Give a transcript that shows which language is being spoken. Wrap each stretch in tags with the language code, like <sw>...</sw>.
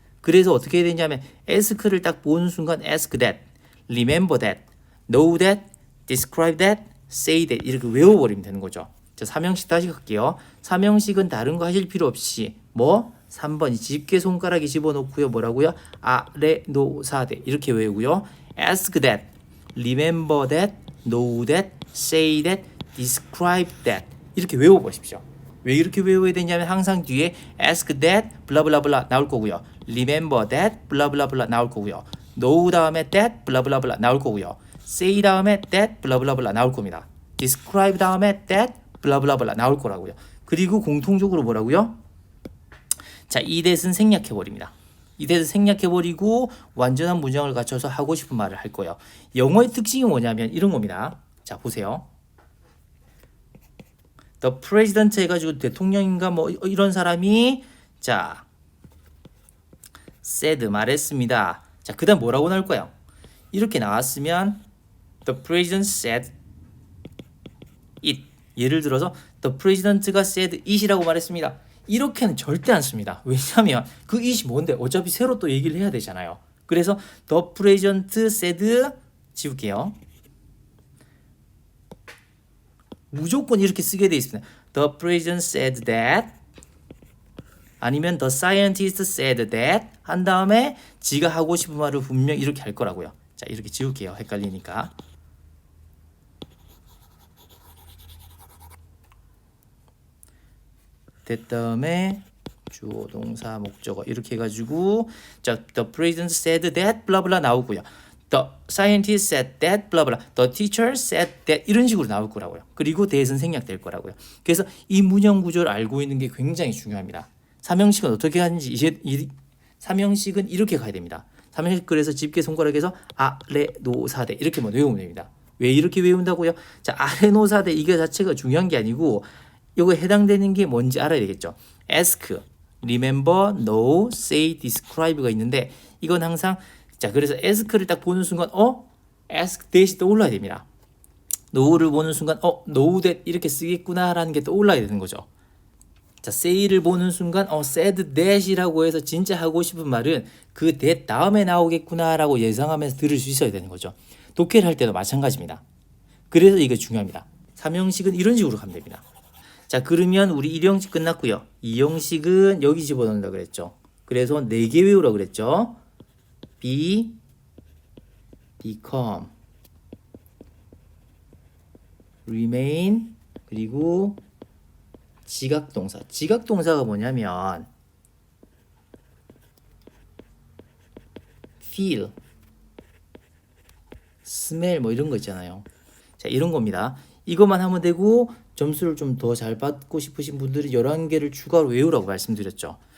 <ko>그래서 어떻게 해야 되냐면 ask를 딱 보는 순간</ko> <en>ask that, remember that, know that, describe that, say that</en> <ko>이렇게 외워버리면 되는 거죠. 자, 3형식 다시 갈게요. 3형식은 다른 거 하실 필요 없이 3번 집게 손가락에 집어넣고요. 뭐라고요? 레, 노, 사, 대 이렇게 외우고요.</ko> <en>ask that, remember that, know that, say that, describe that</en> <ko>이렇게 외워보십시오. 왜 이렇게 외워야 되냐면 항상 뒤에 ask that 블라블라블라 나올 거고요. remember that 블라블라블라 나올 거고요. know 다음에 that 블라블라블라 나올 거고요. say 다음에 that 블라블라블라 나올 겁니다. describe 다음에 that 블라블라블라 나올 거라고요. 그리고 공통적으로 뭐라고요? 자, 이 that은 생략해버립니다. 이 that은 생략해버리고 완전한 문장을 갖춰서 하고 싶은 말을 할 거예요. 영어의 특징이 뭐냐면 이런 겁니다. 자, 보세요. The president 해가지고 대통령인가 뭐 이런 사람이 자 said 말했습니다. 자, 그다음 뭐라고 나올 거예요? 이렇게 나왔으면</ko> <en>the president said it.</en> <ko>예를 들어서 the president가 said it이라고 말했습니다. 이렇게는 절대 안 씁니다. 왜냐하면 그 it이 뭔데? 어차피 새로 또 얘기를 해야 되잖아요. 그래서 the president said 지울게요. 무조건 이렇게 쓰게 돼 있습니다.</ko> <en>The president said that</en> <ko>아니면</ko> <en>the scientist said that</en> <ko>한 다음에 지가 하고 싶은 말을 분명 이렇게 할 거라고요. 자, 이렇게 지울게요. 헷갈리니까. 됐다음에 주어, 동사, 목적어 이렇게 해가지고 자,</ko> <en>the president said that</en> <ko>블라블라 나오고요.</ko> <en>The scientist said that 블라블라. The teacher said that</en> <ko>이런 식으로 나올 거라고요. 그리고 that은 생략될 거라고요. 그래서 이 문형 구조를 알고 있는 게 굉장히 중요합니다. 3형식은 어떻게 하는지 이제 3형식은 이렇게 가야 됩니다. 3형식 그래서 집게 손가락에서 레, 노, 사, 대 이렇게 외우면 됩니다. 왜 이렇게 외운다고요? 자, 레, 노, 사, 대 이게 자체가 중요한 게 아니고 이거 해당되는 게 뭔지 알아야 되겠죠. ask, remember, know, say, describe가 있는데 이건 항상 자 그래서 ask를 딱 보는 순간 ask that이 떠올라야 됩니다. know를 보는 순간 know that 이렇게 쓰겠구나라는 게 떠올라야 되는 거죠. 자, say를 보는 순간 said that이라고 해서 진짜 하고 싶은 말은 그 that 다음에 나오겠구나라고 예상하면서 들을 수 있어야 되는 거죠. 독해를 할 때도 마찬가지입니다. 그래서 이게 중요합니다. 3형식은 이런 식으로 가면 됩니다. 자, 그러면 우리 1형식 끝났고요. 2형식은 여기 집어넣는다 그랬죠. 그래서 4개 외우라 그랬죠.</ko> <en>be, become, remain,</en> <ko>그리고 지각동사. 지각동사가 뭐냐면 feel, smell 뭐 이런 거 있잖아요. 자, 이런 겁니다. 이것만 하면 되고 점수를 좀 더 잘 받고 싶으신 분들은 11개를 추가로 외우라고 말씀드렸죠.</ko>